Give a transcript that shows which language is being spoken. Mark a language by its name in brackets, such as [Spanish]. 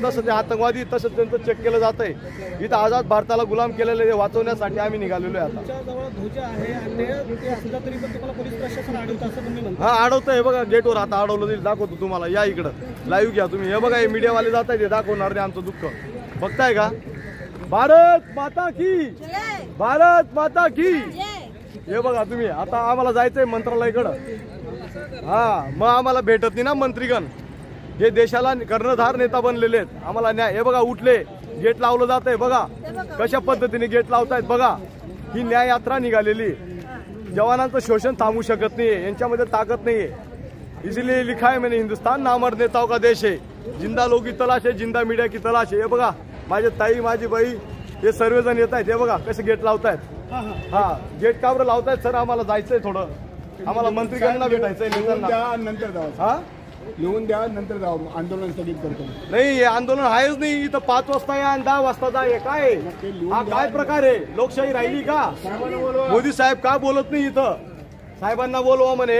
[Marathi] तसं ते आतंकवादी तसंच त्यांचं चेक केलं जात आहे। इथं आझाद भारताला गुलाम केलेले वाचवण्यासाठी आम्ही निघालेलो आहे। आता तुमच्याजवळ ध्वज आहे आणि ते असलं तरी पण तुम्हाला पोलीस प्रशासन अडवतं असं तुम्ही म्हणता? हा, अडवतंय। हे बघा गेटवर आता अडवलं जाईल, दाखवतो तुम्हाला। या इकडं लाईव्ह घ्या तुम्ही। हे बघा हे मीडियावाले जात आहेत, दाखवणार नाही आमचं दुःख। बघताय का? [Hindi] भारत माता की, भारत माता की। [Marathi] हे बघा तुम्ही, आता आम्हाला जायचंय मंत्रालयाकडं। हा, मग आम्हाला भेटत नाही ना मंत्रीगण, हे देशाला कर्णधार नेता बनलेले आहेत। आम्हाला न्याय, हे बघा उठले, गेट लावलं जात आहे। बघा कशा पद्धतीने गेट लावतायत। बघा ही न्याय यात्रा निघालेली। जवानांचं शोषण थांबू शकत नाहीये, यांच्यामध्ये ताकद नाहीये। [Hindi] इसीलिए लिखा है मैंने, हिंदुस्तान नामर्द नेताओं का देश है, जिंदा लोग की तलाश है, जिंदा मीडिया की तलाश है। [Marathi] हे बघा माझे ताई, माझी बाई, हे सर्वजण येत आहेत। हे बघा कसे गेट लावतायत। हा, गेट का बरं लावतायत सर? आम्हाला जायचंय थोडं, आम्हाला मंत्रीगणांना भेटायचंय नेत्यांना। नंतर जाऊ, हा लिहून द्या, नंतर जाऊ, आंदोलन स्थगित करतो। नाही, हे आंदोलन आहेच नाही इथं। 5 वाजता या आणि 10 वाजता जा, हे काय? हा काय प्रकार आहे? लोकशाही राहिली का? मोदी साहेब का बोलत नाही इथं? साहेबांना बोलवा म्हणे।